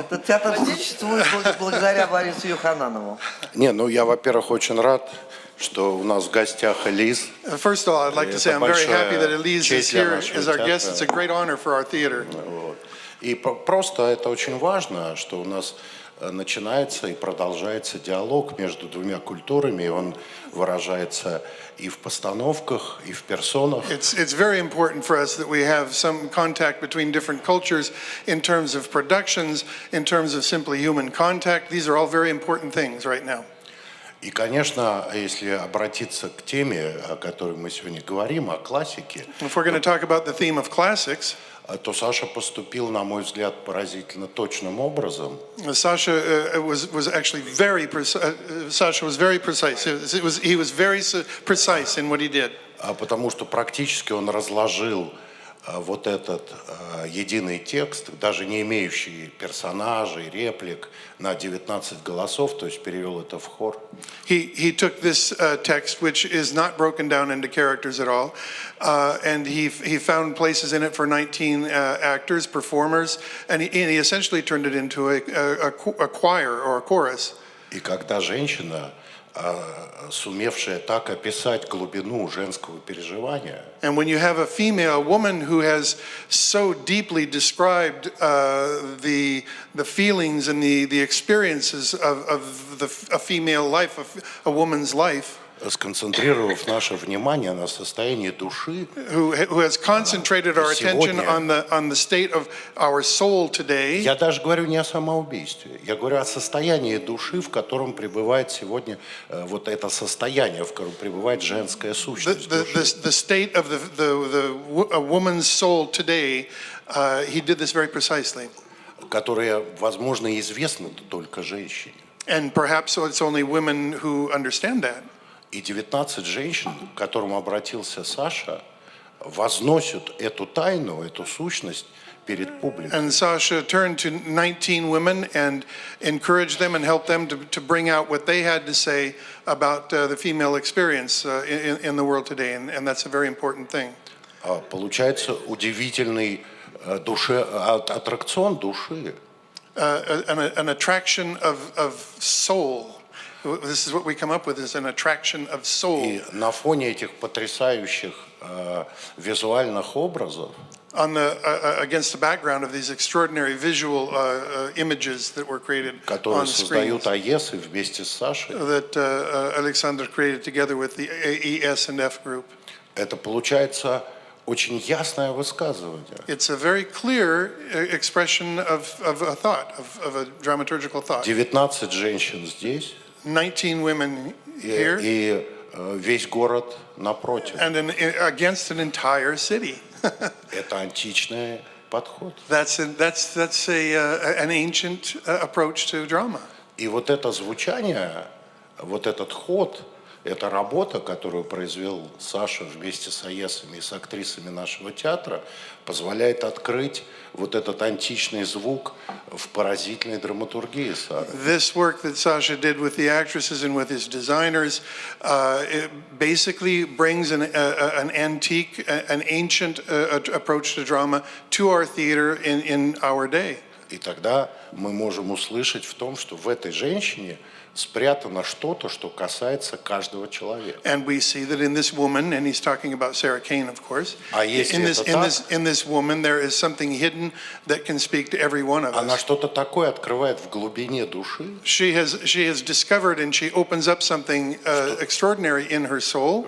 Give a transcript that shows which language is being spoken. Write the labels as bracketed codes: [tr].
[ru] Этот театр существует благодаря Борису Юхананову. Не, ну я, во-первых, очень рад, что у нас в гостях Элиз. [en] First of all, I'd like to say I'm very happy that Elise is here as our guest. It's a [ru] театра. [en] great honor for our theater. [ru] Вот. И просто это очень важно, что у нас начинается и продолжается диалог между двумя культурами, и он выражается и в постановках, и в персонах. [en] It's very important for us that we have some contact between different cultures in terms of productions, in terms of simply human contact. These are all very important things right now. [ru] И, конечно, если обратиться к теме, о которой мы сегодня говорим, о классике, [en] If we're going to talk about the theme of classics, [ru] то Саша поступил, на мой взгляд, поразительно точным образом. [en] Sasha was actually very precise. Sasha was very precise. He was very precise in what he did. [ru] Потому что практически он разложил вот этот единый текст, даже не имеющий персонажей, реплик, на 19 голосов, то есть перевел это в хор. [en] He took this text, which is not broken down into characters at all, and he found places in it for 19 actors, performers, and he essentially turned it into a choir or a chorus. [ru] И когда женщина, сумевшая так описать глубину женского переживания, [en] And when you have a woman who has so deeply described the feelings and the experiences of a female life, of a woman's life, [ru] сконцентрировав наше внимание на состоянии души, [en] who has concentrated our attention on the state of our soul today. [ru] я даже говорю не о самоубийстве, я говорю о состоянии души, в котором пребывает сегодня вот это состояние, в котором пребывает женская сущность. [en] The state of a woman's soul today, he did this very precisely. [ru] Которая, возможно, известна только женщине. [en] And perhaps it's only women who understand that. [ru] И 19 женщин, к которым обратился Саша, возносят эту тайну, эту сущность перед публикой. [en] And Sasha turned to 19 women and encouraged them and helped them to bring out what they had to say about the female experience in the world today, and that's a very important thing. [ru] Получается удивительный аттракцион души. [en] An attraction of soul. This is what we come up with, is an attraction of soul. [ru] И на фоне этих потрясающих визуальных образов, [en] against the background of these extraordinary visual images that were created [ru] которые [en] on screens, [ru] создают АЕС вместе с Сашей, [en] that Alexander created together with the ES&F group. [ru] это получается очень ясное высказывание. [en] It's a very clear expression of a thought, of a dramaturgical thought. [ru] 19 женщин здесь, [en] 19 women here, [ru] и весь город напротив. [en] and against an entire city. [ru] Это античный подход. [en] That's an ancient approach to drama. [ru] И вот это звучание, вот этот ход, эта работа, которую произвел Саша вместе с АЕСами и с актрисами нашего театра, позволяет открыть вот этот античный звук в поразительной драматургии Сары. [en] This work that Sasha did with the actresses and with his designers, it basically brings an antique, an ancient approach to drama to our theater in our day. [ru] И тогда мы можем услышать в том, что в этой женщине спрятано что-то, что касается каждого человека. [en] And we see that in this woman, and he's talking about Sara Кейн, of course. [ru] А если [en] in this, [ru] это [en] in [ru] так, [en] this in this woman, there is something hidden that can speak to every one of [ru] она [en] us. [ru] что-то такое открывает в глубине души, [en] She has discovered and she opens up something extraordinary in her soul